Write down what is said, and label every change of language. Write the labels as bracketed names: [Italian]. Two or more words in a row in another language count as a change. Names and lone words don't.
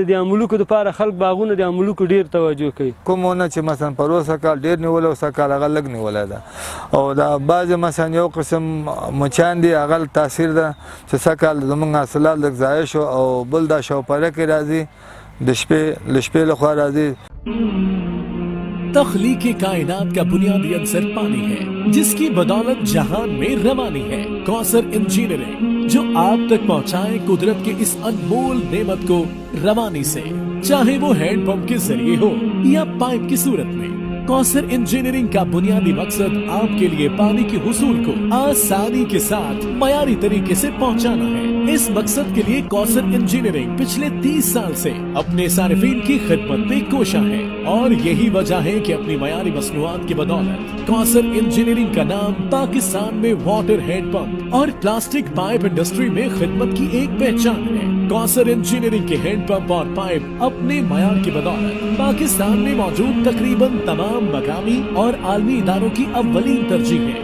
[Pashto] د املوکو دپاره خلک باغونه د املوکو ډېر توجه کوي. کومونه چې مثلا پروسه کال ډېر نیولی او سږکال هغه لږ نیولی ده او دا بعضې مثلا یو قسم مچان دي هغه تاثیر ده چې سږکال زموږ حاصلات لږ ضایع شو او بل دا شاوپره کې راځي د شپې لخوا راځي. [Urdu] تخلیق کائنات کا بنیادی عنصر پانی ہے جس کی بدولت جہان میں روانی ہے. کوثر انجینئرنگ جو آپ تک پہنچائے قدرت کے اس انمول نعمت کو روانی سے، چاہے وہ ہینڈ پمپ کے ذریعے ہو یا پائپ کی صورت میں. کوثر انجینئرنگ کا بنیادی مقصد آپ کے لیے پانی کے حصول کو آسانی کے ساتھ معیاری طریقے سے پہنچانا ہے. اس مقصد کے لیے کوثر انجینئرنگ پچھلے 30 سال سے اپنے صارفین کی خدمت میں کوشاں ہے اور یہی وجہ ہے کہ اپنی معیاری مصنوعات کی بدولت کوثر انجینئرنگ کا نام پاکستان میں واٹر ہینڈ پمپ اور پلاسٹک پائپ انڈسٹری میں خدمت کی ایک پہچان ہے. کوثر انجینئرنگ کے ہینڈ پمپ اور پائپ اپنے معیار کی بدولت پاکستان میں موجود تقریباً تمام مقامی اور عالمی اداروں کی اولین ترجیح ہے.